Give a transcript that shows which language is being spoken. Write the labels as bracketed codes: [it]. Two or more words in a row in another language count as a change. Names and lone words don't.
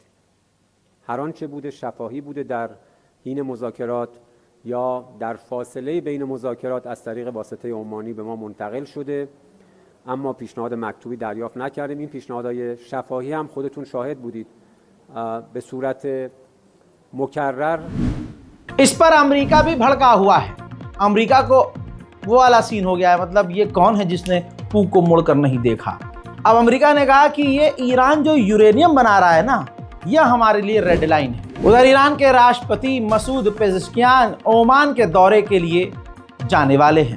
[fa] هر آنچه بوده شفاهی بوده در حین مذاکرات یا در فاصله بین مذاکرات از طریق واسطه عمانی به ما منتقل شده، اما پیشنهاد مکتوبی دریافت نکردیم. این پیشنهادهای شفاهی هم خودتون شاهد بودید به صورت مکرر. [hi] इस पर अमेरिका भी भड़का हुआ है। अमेरिका को वो वाला सीन हो गया है, मतलब ये कौन है जिसने पू को मुड़कर नहीं देखा। अब अमेरिका ने कहा कि ये ईरान जो यूरेनियम बना रहा है ना, यह हमारे लिए [en] red line [hi] है। उधर ईरान के राष्ट्रपति मसूद पेज़ेश्कियान ओमान के दौरे के लिए जाने वाले हैं।